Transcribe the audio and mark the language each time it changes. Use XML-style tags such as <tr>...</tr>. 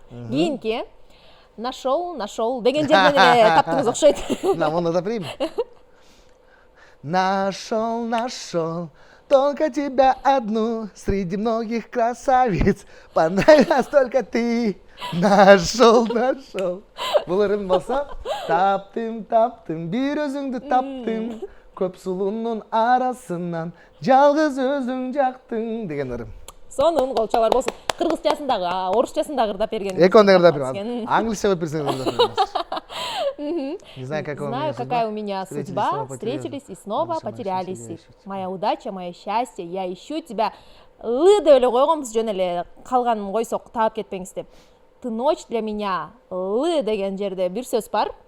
<ky>Кийинки нашел деген жерден эле таптыңыз окшойт. Мына да прим.</ky> <ru>Нашел, только тебя одну среди многих красавиц. Понравилась только ты. Нашел.</ru> <ky>Бул ырым болсо, таптым, бир өзүңдү таптым. Көп сулуунун арасынан жалгыз өзүң жактың деген ырым. Сонун, кол чабуулар болсун. Кыргызчасын дагы, орусчасын дагы ырдап берген. Экөөндө ырдап берем. Англисча деп берсеңиз ырдап берем.</ky> <ru>Не знаю, какая у меня судьба, встретились и снова потерялись. Моя удача, мое счастье, я ищу тебя.</ru> <ky>Ы деп эле койгонбуз, жөн эле калганын койсок таап кетпеңиз деп.</ky> <ru>Ты ночь для меня.</ru> <ky>Лы деген жерде бир сөз бар.</ky>